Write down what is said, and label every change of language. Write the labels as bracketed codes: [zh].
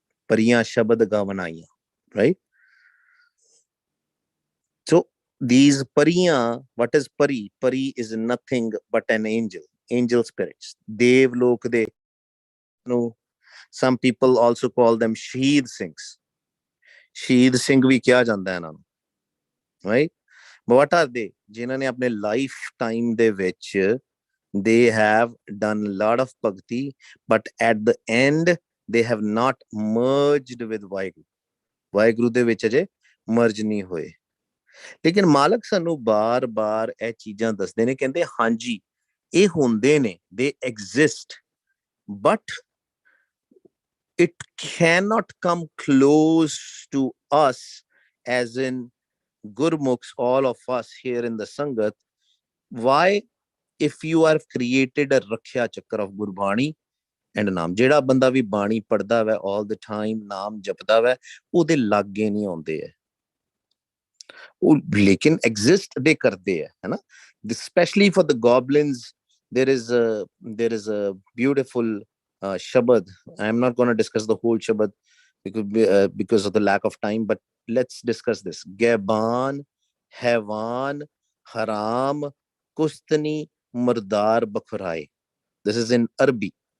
[en] Pariyan Shabad Gavanaiyan, right? So these Pariyan, what is Pari? Pari is nothing but an angel, angel spirits. [pa] Dev Lok de. [en] No, some people also call them Shaheed Singhs. [pa] Shaheed Singh ਵੀ ਕਿਹਾ ਜਾਂਦਾ ਇਹਨਾਂ ਨੂੰ, right? [en] But what are they? [pa] ਜਿਨ੍ਹਾਂ ਨੇ ਆਪਣੇ [en] lifetime [pa] ਦੇ ਵਿੱਚ [en] they have done a lot of bhakti, but at the end they have not merged with Vaheguru. [pa] Vaheguru ਦੇ ਵਿੱਚ ਅਜੇ merge ਨਹੀਂ ਹੋਏ. ਲੇਕਿਨ ਮਾਲਕ ਸਾਨੂੰ ਬਾਰ-ਬਾਰ ਇਹ ਚੀਜ਼ਾਂ ਦੱਸਦੇ ਨੇ, ਕਹਿੰਦੇ ਹਾਂਜੀ ਇਹ ਹੁੰਦੇ ਨੇ, [en] they exist, but it cannot come close to us, as in Gurmukhs, all of us here in the Sangat. Why? If you are created a Rakhya Chakra of Gurbani and Naam, [pa] ਜਿਹੜਾ ਬੰਦਾ ਵੀ ਬਾਣੀ ਪੜਦਾ ਵੈ [en] all the time, [pa] ਨਾਮ ਜਪਦਾ ਵੈ, ਉਹਦੇ ਲਾਗੇ ਨਹੀਂ ਆਉਂਦੇ ਹੈ, ਉਹ ਲੇਕਿਨ exist ਦੇ ਕਰਦੇ ਹੈ ਨਾ. [en] Especially for the goblins, there is a beautiful Shabad. I'm not going to discuss the whole Shabad because of the lack of time, but let's discuss this. Gaban, Hevan, Haram, Kustani, Murdar, Bakhrai. This is in Arabic.